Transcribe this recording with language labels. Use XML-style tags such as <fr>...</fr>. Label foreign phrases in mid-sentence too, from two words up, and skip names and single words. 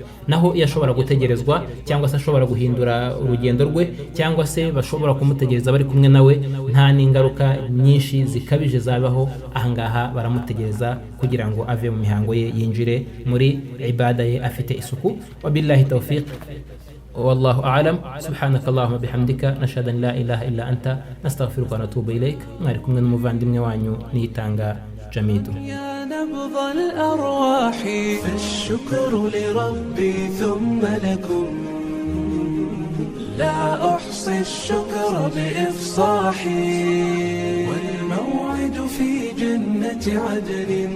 <rw>Naho iyo ashobora gutegerezwa, cyangwa se ashobora guhindura urugendo rwe, cyangwa se bashobora kumutegereza bari kumwe nawe, nta n'ingaruka nyinshi zikabije zabaho. Ahangaha baramutegereza kugira ngo ave mu mihango ye, yinjire muri ibada ye afite isuku.</rw> <ar>وبالله التوفيق، والله أعلم. سبحانك اللهم وبحمدك، نشهد أن لا إله إلا أنت، نستغفرك ونتوب إليك.</ar> <rw>Mwari kumwe n'umuvandimwe wanyu Niyitanga Jamidu.</rw> <ar>يا نبض الأرواح فالشكر لربي ثم لكم، لا أحصي الشكر بإفصاحي، والموعد في جنة عدن</ar>